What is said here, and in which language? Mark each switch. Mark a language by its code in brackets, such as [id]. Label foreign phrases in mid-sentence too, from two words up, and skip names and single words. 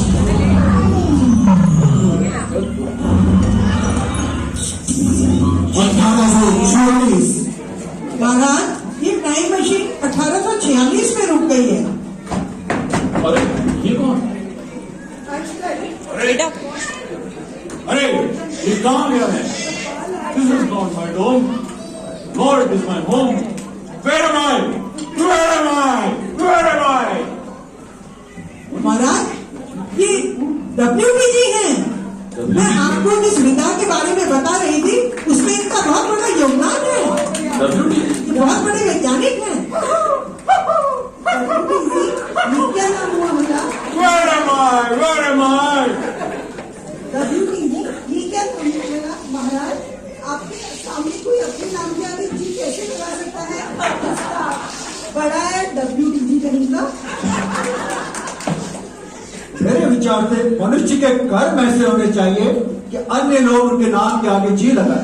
[hi] महाराज, ये टाइम मशीन 1846 में रुक गई है। अरे ये कौन? अरे ये कहाँ गया है? [en] This is not my dome. Nor it is my home. Where am I? Where am I? Where am I? [hi] महाराज, ये WBG हैं। मैं आपको जिस विधा के बारे में बता रही थी, उसमें इनका बहुत बड़ा योगदान है। ये बहुत बड़े वैज्ञानिक हैं। WBG, ये क्या नाम हुआ मेरा? [en] Where am I? Where am I? [hi] WBG, ये क्या नाम हुआ मेरा? महाराज, आपके सामने कोई अपने नाम के आगे जी कैसे लगा सकता है? बड़ा है WBG कहीं का। मेरे विचार से मनुष्य के कर्म ऐसे होने चाहिए कि अन्य लोग उनके नाम के आगे जी लगाए।